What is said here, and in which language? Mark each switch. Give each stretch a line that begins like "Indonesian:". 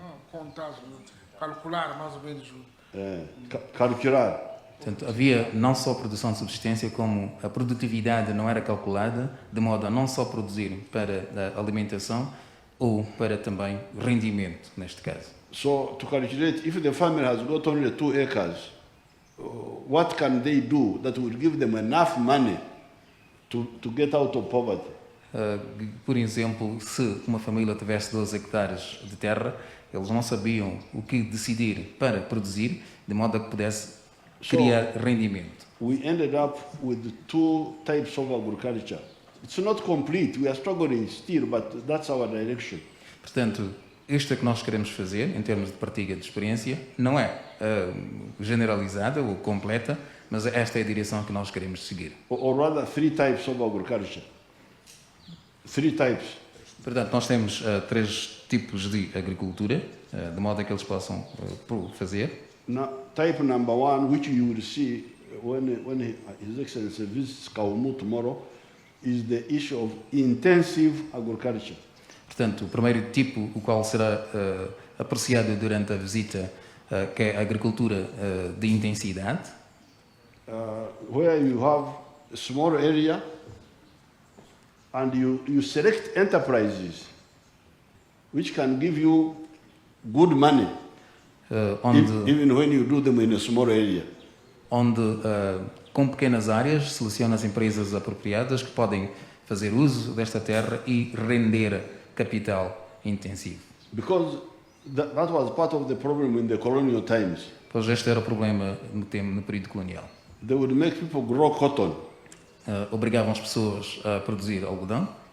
Portuguese: Contar, calcular mais ou menos. Calcular. Portanto, havia não só produção de subsistência, como a produtividade não era calculada, de modo a não só produzir para a alimentação, ou para também rendimento, neste caso.
English: So, to calculate, if the family has got only 2 acres, what can they do that will give them enough money to get out of poverty?
Portuguese: Por exemplo, se uma família tivesse 12 hectares de terra, eles não sabiam o que decidir para produzir, de modo a que pudesse criar rendimento.
English: We ended up with 2 types of agriculture. It's not complete. We are struggling still, but that's our direction.
Portuguese: Portanto, isto é que nós queremos fazer, em termos de partilha de experiência, não é generalizada ou completa, mas esta é a direção que nós queremos seguir.
English: Or rather, 3 types of agriculture. 3 types.
Portuguese: Portanto, nós temos 3 tipos de agricultura, de modo a que eles possam fazer.
English: Now, type number 1, which you will see when His Excellency visits Kaumu tomorrow, is the issue of intensive agriculture.
Portuguese: Portanto, o primeiro tipo, o qual será apreciado durante a visita, que é a agricultura de intensidade.
English: Where you have a small area and you select enterprises which can give you good money, even when you do them in a small area.
Portuguese: Onde, com pequenas áreas, seleciona as empresas apropriadas que podem fazer uso desta terra e render capital intensivo.
English: Because that was part of the problem in the colonial times.
Portuguese: Pois este era o problema no período colonial.
English: They would make people grow cotton,
Portuguese: obrigavam as pessoas a produzir algodão,